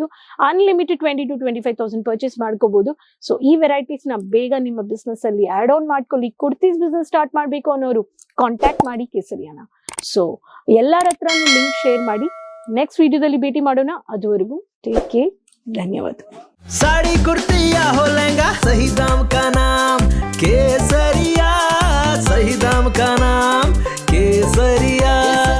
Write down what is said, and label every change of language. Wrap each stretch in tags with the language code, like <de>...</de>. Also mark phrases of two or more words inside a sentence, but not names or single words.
<kn>ಅನ್ಲಿಮಿಟೆಡ್ 20,000 to 25,000 ಪರ್ಚೇಸ್ ಮಾಡ್ಕೋಬಹುದು. ಸೊ ಈ ವೆರೈಟೀಸ್ ನ ಬೇಗ ನಿಮ್ಮ ಬಿಸ್ನೆಸ್ ಅಲ್ಲಿ</kn> <en>add on</en> <kn>ಮಾಡ್ಕೊಳ್ಳಿ. ಕುರ್ತೀಸ್</kn> <en>business start</en> <kn>ಮಾಡ್ಬೇಕು ಅನ್ನೋರು ಕಾಂಟ್ಯಾಕ್ಟ್ ಮಾಡಿ ಕೇಸರಿಯಾನ. ಸೊ ಎಲ್ಲರ ಹತ್ರನೂ</kn> <en>link share</en> <kn>ಮಾಡಿ.</kn> <en>next video</en> <kn>ಭೇಟಿ ಮಾಡೋಣ. ಅದುವರೆಗೂ</kn> <en>take care.</en> <hi>धन्यवाद. साड़ी कुर्ती या हो लहंगा, सही दाम का नाम केसरिया, सही दाम का नाम केसरिया.</hi>